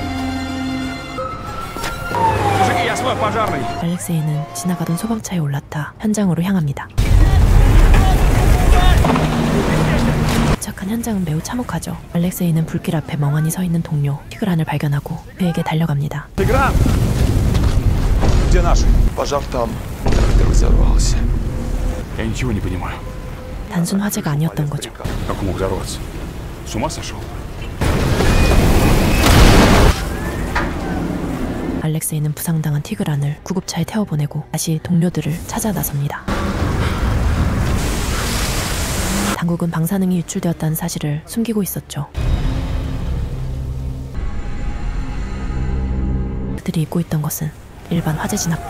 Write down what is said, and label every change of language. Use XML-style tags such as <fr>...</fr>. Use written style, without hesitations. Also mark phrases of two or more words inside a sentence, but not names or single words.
<ko>알렉세이는 지나가던 소방차에 올라타 현장으로 향합니다. 도착한 현장은 매우 참혹하죠. 알렉세이는 불길 앞에 멍하니 서 있는 동료 티그란을 발견하고 그에게 달려갑니다.</ko> <ru>Тигран! Где наши? Пожар там. Ты взорвался. Я ничего не понимаю.</ru> <ko>단순 화재가 아니었던 거죠.</ko> <ru>Как он мог взорваться? С ума сошел?</ru> <ko>알렉세이는 부상당한 티그란을 구급차에 태워보내고 다시 동료들을 찾아 나섭니다. 당국은 방사능이 유출되었다는 사실을 숨기고 있었죠. 그들이 입고 있던 것은 일반 화재 진압복.</ko>